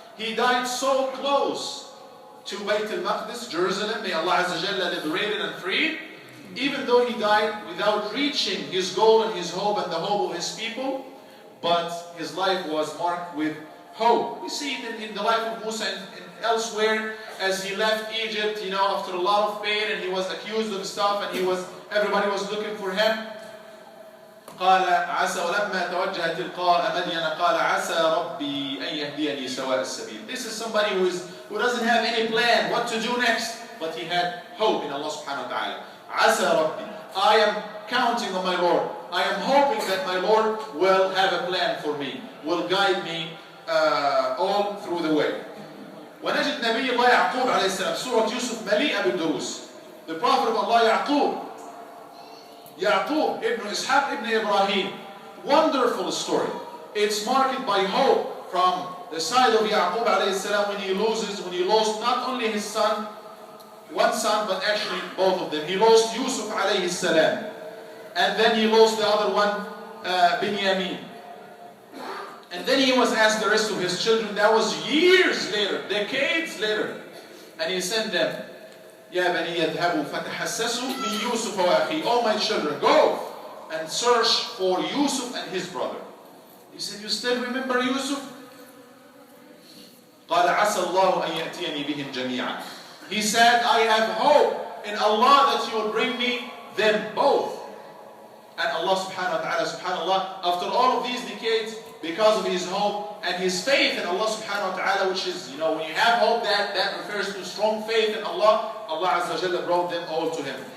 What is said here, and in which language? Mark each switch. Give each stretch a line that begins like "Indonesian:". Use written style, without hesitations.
English: He died so close to Bayt al-Maqdis, Jerusalem, may Allah Azza wa Jalla liberate it and free, even though he died without reaching his goal and his hope and the hope of his people. But his life was marked with hope. We see it in the life of Musa and elsewhere, as he left Egypt, after a lot of pain, and he was accused of stuff, and everybody was looking for him.
Arabic: قال عسى ولما توجه تلقاء مدين قال عسى ربي أن يهديني سواء السبيل.
English: This is somebody who doesn't have any plan what to do next, but he had hope in Allah subhanahu wa ta'ala. عسى ربي, I am counting on my Lord. I am hoping that my Lord will have a plan for me, will guide me all through the way.
Arabic: ونجد نبي الله يعقوب عليه السلام, سورة يوسف مليئة بالدروس.
English: The prophet of Allah Yaqub ibn Ishaq ibn Ibrahim. Wonderful story. It's marked by hope from the side of Yaqub alayhi salam when he lost not only his son, one son, but actually both of them. He lost Yusuf alayhi salam. And then he lost the other one, Binyamin. And then he was asked the rest of his children. That was years later, decades later. And he sent them, يا بني يذهبوا فتحسسوا من يوسف وأخيه. Oh my children, go and search for Yusuf and his brother. He said, you still remember Yusuf?
Arabic: قال عسى الله أن يأتيني بهم جميعا.
English: He said, I have hope in Allah that He will bring me them both. And Allah subhanahu wa ta'ala, subhanallah, after all of these decades, because of his hope and his faith in Allah subhanahu wa ta'ala, which is, when you have hope, that refers to strong faith in Allah, Allah Azza wa Jalla brought them all to him.